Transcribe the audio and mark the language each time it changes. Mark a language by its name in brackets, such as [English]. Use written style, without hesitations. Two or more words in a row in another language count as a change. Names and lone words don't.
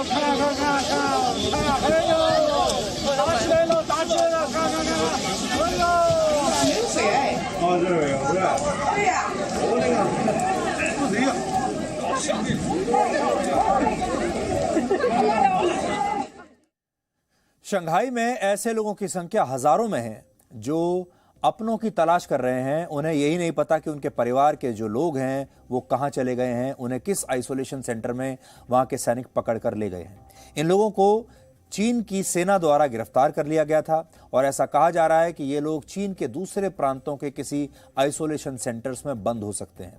[Chinese] 看，哎呦，打起来了，看，哎呦，没水哎！哦，这有，不是？对呀，我那个不谁呀？ [Hindi] शंघाई में ऐसे लोगों की संख्या हजारों में है जो अपनों की तलाश कर रहे हैं। उन्हें यही नहीं पता कि उनके परिवार के जो लोग हैं वो कहां चले गए हैं, उन्हें किस आइसोलेशन सेंटर में वहां के सैनिक पकड़ कर ले गए हैं। इन लोगों को चीन की सेना द्वारा गिरफ्तार कर लिया गया था और ऐसा कहा जा रहा है कि ये लोग चीन के दूसरे प्रांतों के किसी आइसोलेशन सेंटर्स में बंद हो सकते हैं।